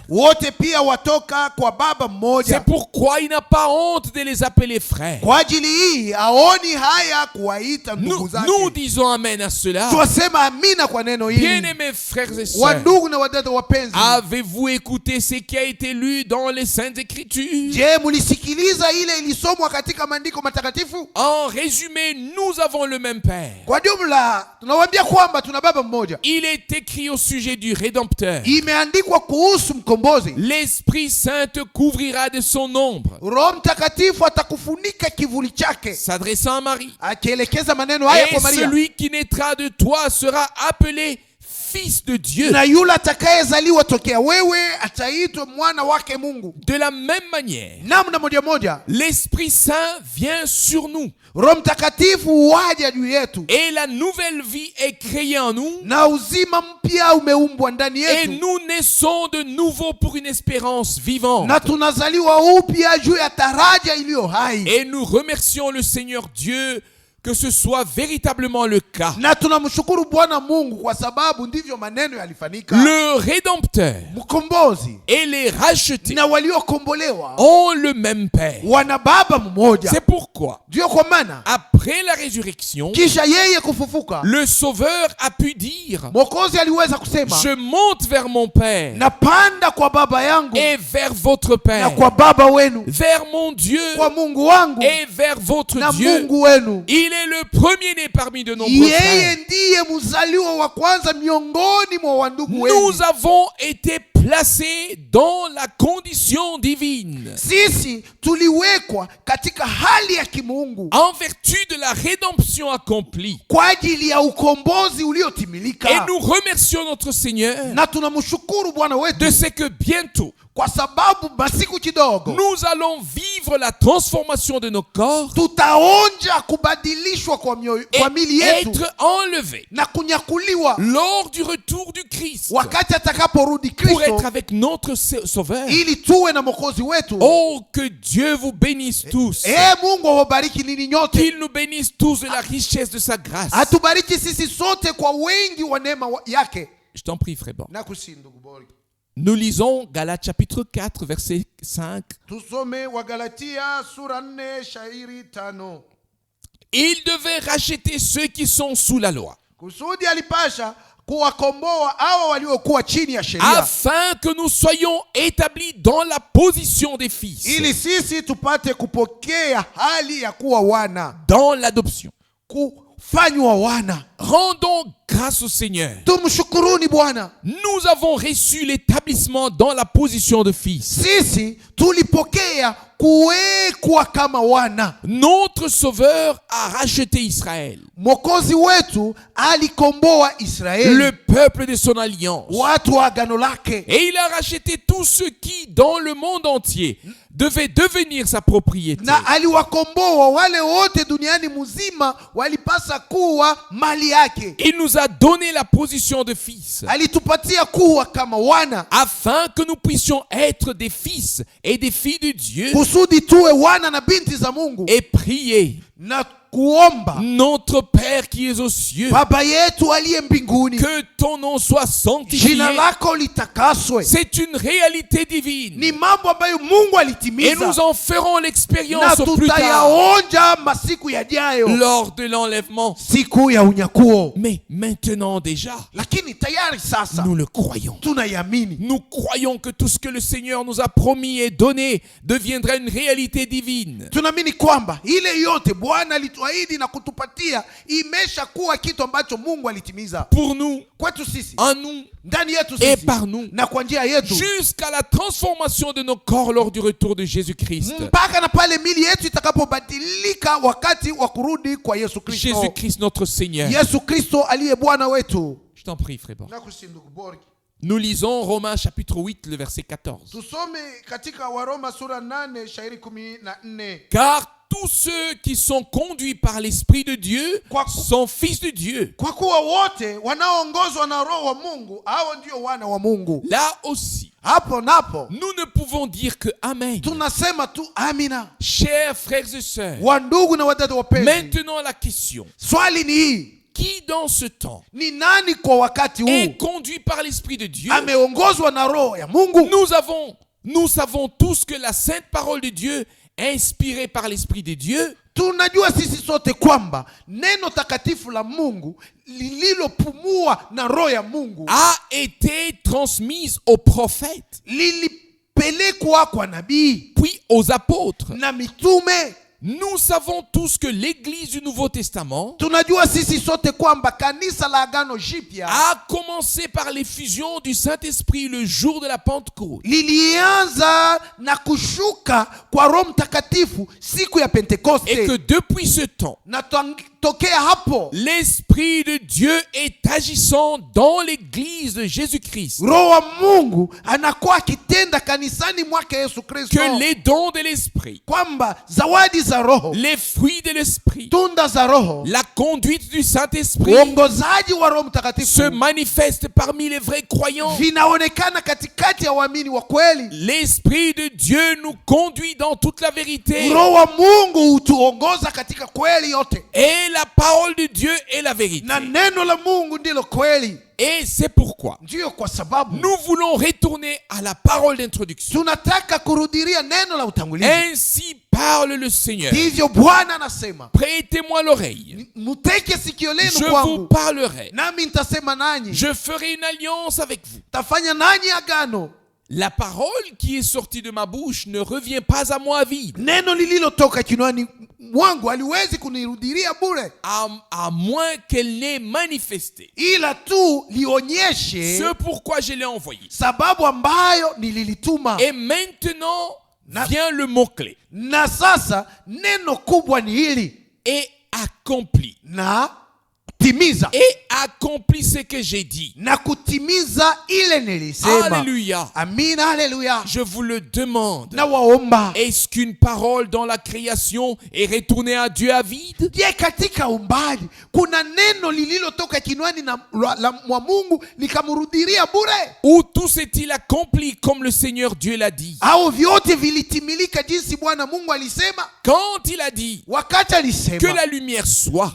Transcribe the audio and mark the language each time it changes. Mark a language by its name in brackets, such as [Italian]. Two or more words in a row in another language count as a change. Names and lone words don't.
[Swahili] wote pia watoka kwa baba mmoja. [French] C'est pourquoi il n'a pas honte de les appeler frères. [Swahili] Kwa ajili hii haoni haya kuwaita ndugu [French] Nous [Swahili] zake. [French] disons amen à cela. [Swahili] Twasema amina kwa neno hili. [French] Bien-aimés frères et sœurs, [Swahili] Wandugu na wadada wapenzi, [French] avez-vous écouté ce qui a été lu dans les Saintes Écritures? [Swahili] je, mulisikiliza ile ilisomwa katika maandiko matakatifu? [French] En résumé, nous avons le même Père. [Swahili] Kwa jumla tunawaambia kwamba tuna baba mmoja. [French] Il est écrit au sujet du Rédempteur. [Swahili] Imeandikwa kuhusu mkombozi. [French] L'Esprit Saint te couvrira de son ombre. [Swahili] Roho Mtakatifu atakufunika kivuli chake. [French] S'adressant à Marie. [Swahili] Akielekeza maneno haya [French] Et [Swahili] kwa Maria. [French] celui qui naîtra de toi sera appelé Fils de Dieu. [Swahili] Na yule atakayezaliwa tokea wewe ataitwa mwana wake Mungu. [French] De la même manière, [Swahili] Namna moja moja, [French] l'Esprit Saint vient sur nous. [Swahili] Roho Mtakatifu waja juu yetu, [French] Et la nouvelle vie est créée en nous. [Swahili] na uzima mpya umeumbwa ndani [French] Et [Swahili] yetu, [French] nous naissons de nouveau pour une espérance vivante. [Swahili] na tunazaliwa upya juu ya taraja iliyo hai. [French] Et nous remercions le Seigneur Dieu que ce soit véritablement le cas. [Swahili] Na tunamshukuru Bwana Mungu kwa sababu ndivyo maneno yalifanyika. [French] Le Rédempteur [Swahili] Mkombozi [French] et les rachetés [Swahili] na waliokombolewa [French] ont le même Père. [Swahili] wana baba mmoja. [French] C'est pourquoi, [Swahili] Ndio kwa maana [French] après la résurrection, [Swahili] kisha yeye kufufuka, [French] le Sauveur a pu dire: [Swahili] Mwokozi aliweza kusema, [French] je monte vers mon Père [Swahili] napanda kwa baba yangu [French] et vers votre [Swahili] na [French] Père, [Swahili] kwa baba wenu, [French] vers mon Dieu [Swahili] kwa Mungu wangu [French] et vers votre [Swahili] na [French] Dieu. [Swahili] Mungu wenu. [French] Il est le premier-né parmi de nombreux frères. [Swahili] Yeye ndiye mzaliwa wa kwanza miongoni mwa wandugu wengi. [French] Nous avons été placés dans la condition divine [Swahili] Sisi tuliwekwa katika hali ya kimungu [French] en vertu de la rédemption accomplie. [Swahili] kwa ajili ya ukombozi uliotimilika. [French] Et nous remercions notre Seigneur [Swahili] Na tunamshukuru Bwana [French] de [Swahili] wetu [French] ce que bientôt [Swahili] kwa sababu masiku kidogo [French] nous allons vivre la transformation de nos corps [Swahili] tutaonja kubadilishwa kwa mili [French] et [Swahili] yetu [French] être enlevés [Swahili] na kunyakuliwa [French] lors du retour du Christ [Swahili] wakati atakaporudi [French] pour [Swahili] Kristo, [French] être avec notre Sauveur. [Swahili] ili tuwe na mwokozi wetu. [French] Oh, que Dieu vous bénisse tous. [Swahili] Mungu awabariki nini nyote, [French] Qu'il nous bénisse tous de la richesse de sa grâce. [Swahili] atubariki sisi sote kwa wengi wa neema yake. [French] Je t'en prie, frère. Bon. [Swahili] Nakusihi ndugu Bori. [French] Nous lisons Galates chapitre 4, verset 5. [Swahili] Tusome Wagalatia sura 4 shairi 5. [French] Il devait racheter ceux qui sont sous la loi, [Swahili] Kusudi alipasha kuwakomboa hao waliokuwa chini ya sheria, [French] afin que nous soyons établis dans la position des fils, [Swahili] ili sisi tupate kupokea hali ya kuwa wana, [French] dans l'adoption. [Swahili] kufanywa wana. [French] Rendons grâce au Seigneur. [Swahili] Tumshukuruni Bwana. [French] Nous avons reçu l'établissement dans la position de fils. [Swahili] Sisi tulipokea kuwekwa kama wana. [French] Notre Sauveur a racheté Israël, [Swahili] Mwokozi wetu alikomboa Israeli, [French] le peuple de son alliance. [Swahili] watu wa agano lake, [French] Et il a racheté tous ceux qui, dans le monde entier, devaient devenir sa propriété. [Swahili] na aliwakomboa wale wote duniani mzima walipasa kuwa mali yake. [French] Il nous a donné la position de fils, [Swahili] Alitupatia kuwa kama wana, [French] afin que nous puissions être des fils et des filles de Dieu [Swahili] kusudi tuwe wana na binti za Mungu, [French] et prier. [Swahili] na kuomba [French] Notre Père qui es aux cieux, [Swahili] Baba yetu aliye mbinguni, [French] que ton nom soit sanctifié. [Swahili] jina lako litakaswe. [French] C'est une réalité divine. [Swahili] Ni mambo ambayo Mungu [French] Et [Swahili] alitimiza, [French] nous en ferons [Swahili] na [French] l'expérience au plus tard, [Swahili] tutayaonja masiku yajayo, [French] lors de l'enlèvement. [Swahili] siku ya unyakuo. [French] Mais maintenant déjà, [Swahili] Lakini tayari sasa [French] nous le croyons. [Swahili] tunayamini. [French] Nous croyons que tout ce que le Seigneur nous a promis et donné deviendra une réalité divine. [Swahili] Tunaamini kwamba ile yote Bwana alituahidi na kutupatia imeshakuwa kitu ambacho Mungu alitimiza [French] pour nous, [Swahili] kwetu sisi, [French] en nous [Swahili] ndani yetu [French] et [Swahili] sisi [French] par nous, [Swahili] na kwa njia yetu, [French] jusqu'à la transformation de nos corps lors du retour de Jésus-Christ. [Swahili] mpaka na pale mili yetu itakapobadilika wakati wa kurudi kwa Yesu Kristo. [French] Jésus-Christ notre Seigneur. [Swahili] Yesu Kristo aliye Bwana wetu. [French] Je t'en prie, frère Borg. [Swahili] Nakusi ndugu Borgi. [French] Nous lisons Romains chapitre 8, le verset 14. [Swahili] Tusome katika Waroma sura 8 shairi 14. [French] Car tous ceux qui sont conduits par l'Esprit de Dieu sont fils de Dieu. [Swahili] Kwa kuwa wote wanaoongozwa na Roho wa Mungu hao ndio wana wa Mungu. [French] Là aussi, [Swahili] Hapo napo [French] nous ne pouvons dire que Amen. [Swahili] tunasema tu amina. [French] Chers frères et sœurs, [Swahili] Wandugu na wadada wapenzi, [French] maintenant la question. [Swahili] swali ni hii: [French] Qui dans ce temps [Swahili] ni nani kwa wakati huu [French] est conduit par l'Esprit de Dieu? [Swahili] ameongozwa na Roho ya Mungu? [French] Nous savons tous que la sainte parole de Dieu, inspirée par l'Esprit de Dieu, [Swahili] Tunajua sisi sote kwamba neno takatifu la Mungu lililopumua na Roho ya Mungu [French] a été transmise aux prophètes, [Swahili] lilipelekwa kwa nabii [French] puis aux apôtres. [Swahili] na mitume. [French] Nous savons tous que l'Église du Nouveau Testament [Swahili] Tunajua sisi sote kwamba kanisa la Agano Jipya [French] a commencé par l'effusion du Saint-Esprit le jour de la Pentecôte. [Swahili] lilianza na kushuka kwa Roho Mtakatifu siku ya [French] Et que [Swahili] Pentekoste, [French] depuis ce temps, [Swahili] na tokea hapo [French] l'Esprit de Dieu est agissant dans l'Église de Jésus-Christ. [Swahili] Roho wa Mungu anakuwa akitenda kanisani mwake Yesu Kristo, [French] Que les dons de l'Esprit, [Swahili] kwamba zawadi za Roho, [French] les fruits de l'Esprit, [Swahili] tunda za Roho, [French] la conduite du Saint-Esprit [Swahili] uongozaji wa Roho [French] se [Swahili] Mtakatifu [French] manifestent parmi les vrais croyants. [Swahili] vinaonekana katikati ya waamini wa kweli. [French] L'Esprit de Dieu nous conduit dans toute la vérité. [Swahili] Roho wa Mungu hutuongoza katika kweli yote, [French] Et la parole de Dieu est la vérité. [Swahili] na neno la Mungu ndilo kweli. [French] Et c'est pourquoi [Swahili] Ndiyo kwa sababu [French] nous voulons retourner à la parole d'introduction. [Swahili] tunataka kurudilia neno la utangulizi. [French] Ainsi parle le Seigneur. [Swahili] Ndivyo Bwana anasema, [French] Prêtez-moi l'oreille. [Swahili] muteke sikio lenu [French] Je vous [Swahili] kwangu, [French] parlerai. [Swahili] nami nitasema nanyi, [French] Je ferai une alliance avec vous. [Swahili] tafanya nanyi agano. [French] La parole qui est sortie de ma bouche ne revient pas à moi vide, [Swahili] Neno lililotoka kinywani mwangu haliwezi kunirudilia bure, [French] à moins qu'elle n'ait manifesté [Swahili] ila tu lionyeshe [French] ce pourquoi je l'ai envoyé. [Swahili] sababu ambayo nililituma. [French] Et maintenant vient le mot-clé. [Swahili] Na sasa neno kubwa ni hili: [French] Et accompli. [Swahili] na timiza, [French] Et accompli ce que j'ai dit. [Swahili] na kutimiza ile nilisema. [French] Alléluia. [Swahili] Amina, haleluya. [French] Je vous le demande. [Swahili] Na waomba, [French] Est-ce qu'une parole dans la création est retournée à Dieu à vide? [Swahili] je, katika umbali kuna neno lililotoka kinywani mwa Mungu likamrudilia bure? [French] Ou tout s'est-il accompli comme le Seigneur Dieu l'a dit? [Swahili] Au vyote vilitimilika jinsi Bwana Mungu alisema? [French] Quand il a dit [Swahili] Wakati [French] que [Swahili] alisema [French] la lumière soit,